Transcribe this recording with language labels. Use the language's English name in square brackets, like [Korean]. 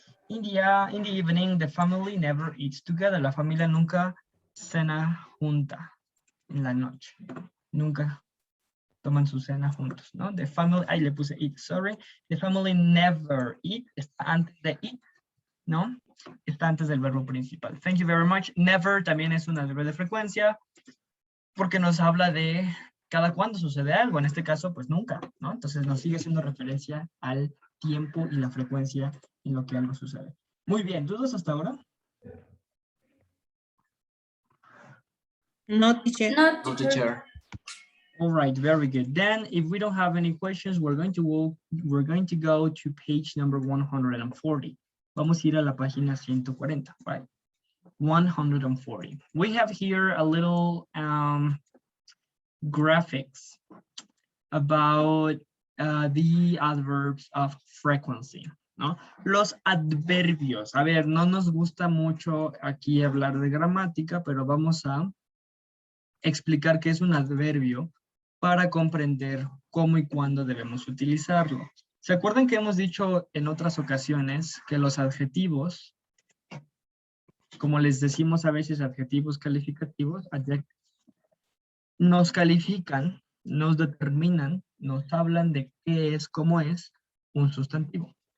[English] In the evening, the family never eats together. [Spanish] La familia nunca cena junta en la noche. Nunca toman su cena juntos, ¿no? [English] The family, [Spanish] ahí le puse [English] eat, sorry. The family never eat, [Spanish] está antes de [English] eat, ¿no? [Spanish] Está antes del verbo principal. [English] Thank you very much. [Spanish] Never también es un adverbio de frecuencia porque nos habla de cada cuándo sucede algo. En este caso, pues nunca, ¿no? Entonces nos sigue haciendo referencia al tiempo y la frecuencia en lo que algo sucede. Muy bien, ¿dudas hasta ahora? [English] No, teacher. No, No, teacher. teacher. All right, very good. Then, if we don't have any questions, we're going to go to page number 140. [Spanish] Vamos a ir a la página 140, [English] right? [Spanish] 140. [English] We have here a little graphics about the adverbs of frequency, ¿no? [Spanish] Los adverbios. A ver, no nos gusta mucho aquí hablar de gramática, pero vamos a explicar qué es un adverbio para comprender cómo y cuándo debemos utilizarlo. ¿Se acuerdan que hemos dicho en otras ocasiones que los adjetivos, como les decimos a veces adjetivos calificativos, nos califican, nos determinan, nos hablan de qué es, cómo es un sustantivo?